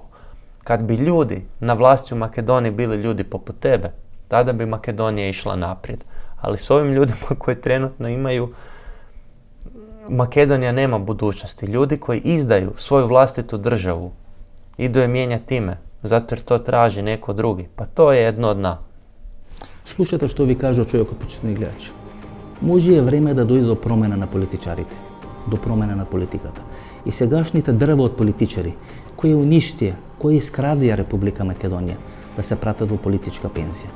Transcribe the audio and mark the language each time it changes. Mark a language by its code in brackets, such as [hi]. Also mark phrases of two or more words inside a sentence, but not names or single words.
[hr] Kad bi ljudi na vlasti u Makedoniji bili ljudi poput tebe, tada bi Makedonija išla naprijed. Ali s ovim ljudima koji trenutno imaju, Makedonija nema budućnosti. Ljudi koji izdaju svoju vlastitu državu, idu je mijenjati ime, zato jer to traži neko drugi. Pa to je jedno od dna. [mk] Слушате што ви кажа човекот, почитани гледачи. Може е време да дојде до промена на политичарите, до промена на политиката. И сегашните дрва од политичари, кои уништија, кои искрадија Република Македонија, да се пратат во политичка пензија.